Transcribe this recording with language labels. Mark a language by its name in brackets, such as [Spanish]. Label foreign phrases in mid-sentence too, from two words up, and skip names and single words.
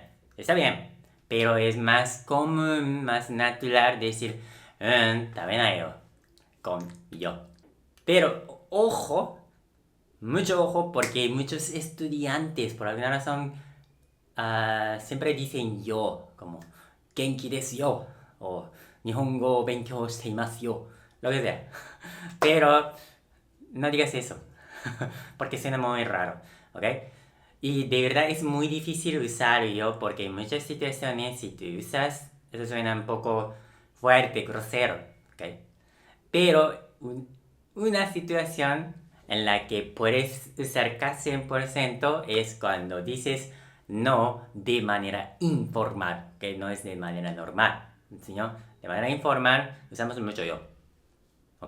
[Spanish] Está bien, pero es más común, más natural decir, [Japanese] 食べないよ, [Spanish] con yo. Pero, ojo, mucho ojo, porque muchos estudiantes, por alguna razón, siempre dicen yo, como, [Japanese] 元気ですよ, o 日本語勉強していますよ, [Spanish] lo que sea. Pero no digas eso, porque suena muy raro, ¿ok? Y de verdad es muy difícil usar yo, porque en muchas situaciones, si tú usas, eso suena un poco fuerte, grosero, ¿ok? Pero una situación en la que puedes usar casi 100% es cuando dices no de manera informal, que no es de manera normal, sino de manera informal usamos mucho yo, ¿ok?